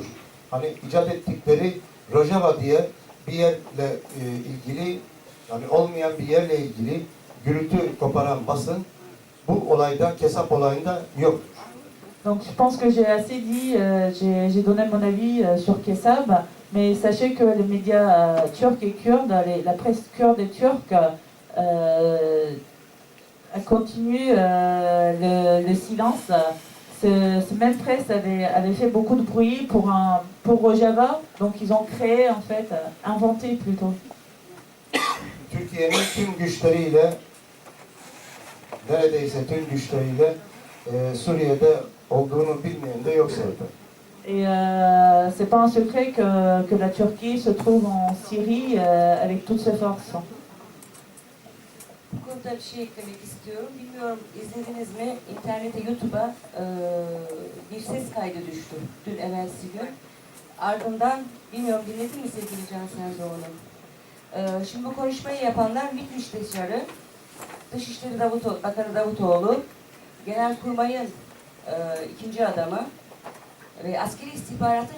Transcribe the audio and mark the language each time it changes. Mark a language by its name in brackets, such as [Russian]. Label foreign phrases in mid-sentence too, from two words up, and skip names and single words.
[Turkish] Hani icat ettikleri Rojava diye bir yerle ilgili, yani olmayan bir yerle ilgili gürültü koparan basın bu olayda, Kesap olayında yoktur. [French] Donc je pense que j'ai assez dit, j'ai donné mon avis sur Kesab, mais sachez que les médias turcs et kurdes, la presse kurde et turque a continué le silence. Ce même presse avait fait beaucoup de bruit pour Rojava, donc ils ont créé en fait, inventé plutôt. [Turkish] Türkiye'nin tüm güçleriyle, neredeyse tüm güçleriyle Suriye'de olduğunu bilmeyen de yok zaten. [French] Et c'est pas un secret que la Turquie se trouve en Syrie avec toutes ses forces. [Turkish] Bu konuda bir şey eklemek istiyorum. Bilmiyorum izlediniz mi? İnternete, YouTube'a bir ses kaydı düştü. Dün evvelsi gün. Ardından bilmiyorum dinledin mi sevgili Can Senzoğlu? Şimdi bu konuşmayı yapanlar MİT Müsteşarı, Dışişleri Bakanı Davutoğlu, Genelkurmay'ın ikinci adamı ve askeri istihbaratın şefi.